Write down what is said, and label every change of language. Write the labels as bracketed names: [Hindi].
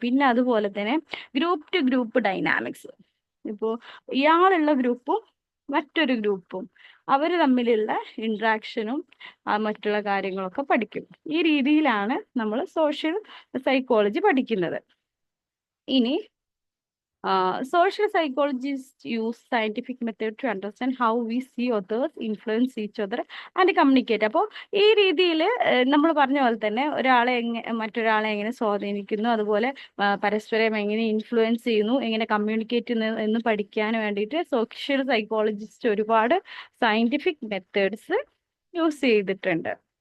[Malayalam] പിന്നെ അതുപോലെ തന്നെ ഗ്രൂപ്പ് ടു ഗ്രൂപ്പ് ഡൈനാമിക്സ്, ഇപ്പോൾ ഇയാളുള്ള ഗ്രൂപ്പും മറ്റൊരു ഗ്രൂപ്പും അവർ തമ്മിലുള്ള ഇന്ററാക്ഷനും മറ്റുള്ള കാര്യങ്ങളൊക്കെ പഠിക്കും. ഈ രീതിയിലാണ് നമ്മൾ സോഷ്യൽ സൈക്കോളജി പഠിക്കുന്നത്. ഇനി [English] Social psychologists use scientific method to understand how we see others, influence each other and communicate. [Malayalam] അപ്പോൾ ഈ രീതിയിൽ നമ്മൾ പറഞ്ഞ പോലെ തന്നെ മറ്റൊരാളെ എങ്ങനെ സ്വാധീനിക്കുന്നു, അതുപോലെ പരസ്പരം എങ്ങനെ ഇൻഫ്ലുവൻസ് ചെയ്യുന്നു, എങ്ങനെ കമ്മ്യൂണിക്കേറ്റ് ചെയ്യുന്നു എന്ന് പഠിക്കാൻ വേണ്ടിയിട്ട് സോഷ്യൽ സൈക്കോളജിസ്റ്റ് ഒരുപാട് സയന്റിഫിക് മെത്തേഡ്സ് യൂസ് ചെയ്തിട്ടുണ്ട്.